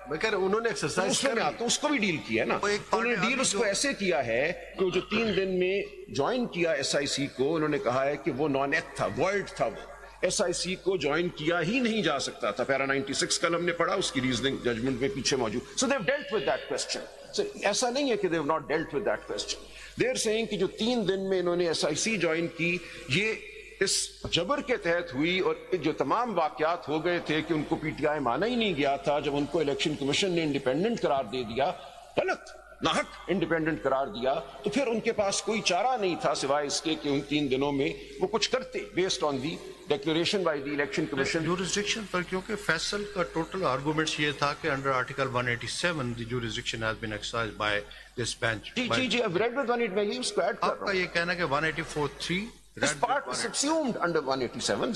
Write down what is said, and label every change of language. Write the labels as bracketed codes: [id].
[ur] میں کہہ رہا ہوں انہوں نے ایکسرسائز کر تو اس کو بھی ڈیل کیا نا. انہوں نے ڈیل اس کو ایسے کیا ہے کہ جو 3 دن میں جوائن کیا ایس آئی سی کو, انہوں نے کہا ہے کہ وہ نان ایتھ تھا, وائلڈ تھا. وہ ایس آئی سی کو جوائن کیا ہی نہیں جا سکتا تھا. پیرا 96 کل ہم نے پڑھا, اس کی ریزننگ ججمنٹ میں پیچھے موجود. [en] So they've dealt with that question. So [ur] ایسا نہیں ہے کہ [en] they've not dealt with that question. They're saying [ur] کہ جو 3 دن میں انہوں نے ایس آئی سی جوائن کی, یہ اس جبر کے تحت ہوئی, اور جو تمام واقعات ہو گئے تھے کہ ان کو پی ٹی آئی مانا ہی نہیں گیا تھا جب ان کو الیکشن کمیشن نے انڈیپینڈنٹ قرار دے دیا, غلط ناحق انڈیپینڈنٹ قرار دیا, تو پھر ان کے پاس کوئی چارہ نہیں تھا سوائے اس کے کہ ان 3 دنوں میں وہ کچھ کرتے [en] Based on the declaration by the election commission. [ur] Jurisdiction پر کیونکہ فیصل کا ٹوٹل آرگومنٹس یہ تھا کہ [en] Under article 187 the jurisdiction has been exercised by this bench. [ur] جی [en] I've read with [ur] 180 میں اس کو ایڈ کر رہا ہوں. آپ کا یہ کہنا کہ 184.3 [en] this part is subsumed under 187.